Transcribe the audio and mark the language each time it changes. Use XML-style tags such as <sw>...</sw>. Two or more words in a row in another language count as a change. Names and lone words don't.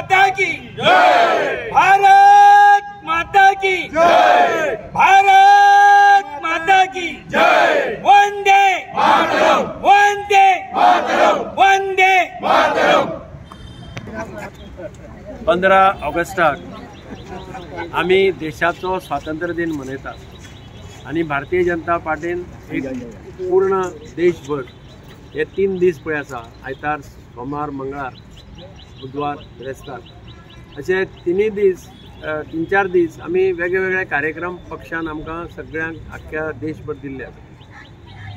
<hi>की जय, भारत माता की जय, भारत माता की जय, वंदे मातरम, वंदे मातरम, वंदे मातरम।</hi> <kok>15 ऑगस्टाक आम्ही देशाचो स्वातंत्र्य दिन मनयतात आणि भारतीय जनता पार्टीन एक पूर्ण देशभर हे 3 दीस पळय आसा, आयतार, सोमार, मंगळार, बुधवार, बिरेस्तार असे 3-4 दीस आम्ही वेगवेगळे कार्यक्रम पक्षान आमकां सगळ्यांक आख्ख्या देशभर दिल्ले आसा।</kok>